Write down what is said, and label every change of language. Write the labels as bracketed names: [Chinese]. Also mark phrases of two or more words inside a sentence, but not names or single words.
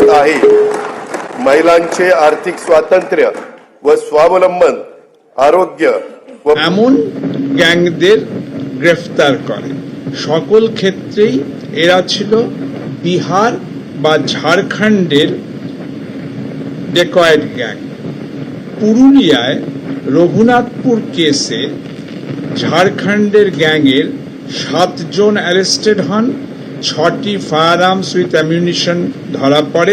[Marathi] आहे. महिलांचे आर्थिक स्वातंत्र्य व स्वावलंबन, आरोग्य व [Bangla] এমন গ্যাংদের গ্রেফতার করে। সকল ক্ষেত্রেই এরা ছিল বিহার বা ঝাড়খণ্ডের [English] dacoit gang. [Bangla] পুরুলিয়ায় রঘুনাথপুর কেসে ঝাড়খণ্ডের গ্যাংয়ের 7 জন অ্যারেস্টেড হন, 6টি [English] fire arms with ammunition [Bangla] ধরা পড়ে।